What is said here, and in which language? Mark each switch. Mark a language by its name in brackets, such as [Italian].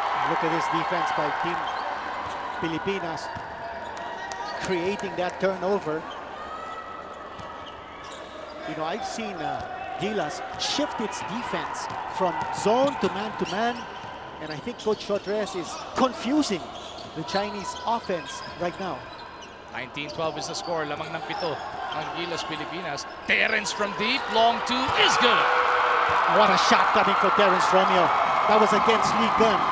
[English] Look at this defense by Team Pilipinas, creating that turnover. You know, I've seen Gilas shift its defense from zone to man, and I think Coach Chotres is confusing the Chinese offense right now. 19-12 is the score. [Filipino] Lamang ng 7 ang Gilas Pilipinas. [English] Terence from deep, long 2 is good. What a shot coming for Terence Romeo. That was against Lee Gun.